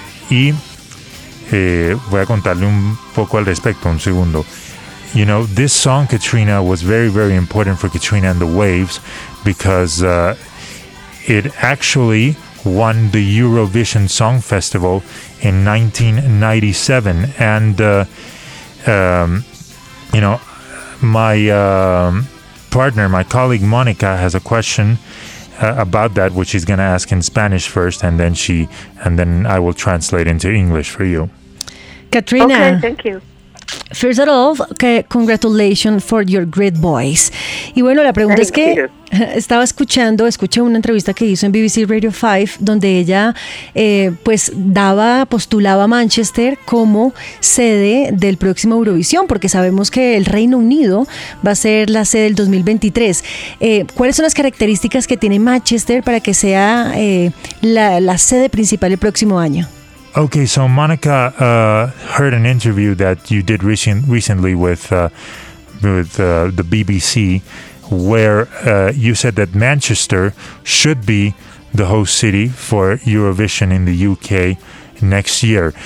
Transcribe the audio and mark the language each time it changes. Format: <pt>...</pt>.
<es>Y voy a contarle un poco al respecto, un segundo.</es> <en>You know, this song, Katrina, was very, very important for Katrina and the Waves because it actually won the Eurovision Song Festival in 1997. And, you know, my partner, my colleague Monica, has a question about that, which she's going to ask in Spanish first, and then I will translate into English for you. Katrina. Okay, thank you. First of all, okay, congratulations for your great voice.</en> <es>Y bueno, la pregunta</es> <en>Thank</en> <es>es que</es> <en>you.</en> <es>Estaba escuché una entrevista que hizo en BBC Radio 5, donde ella postulaba a Manchester como sede del próximo Eurovisión, porque sabemos que el Reino Unido va a ser la sede del 2023. ¿Cuáles son las características que tiene Manchester para que sea la sede principal el próximo año?</es> <en>Okay, so Monica heard an interview that you did recently with the BBC, where you said that Manchester should be the host city for Eurovision in the UK next year.</en>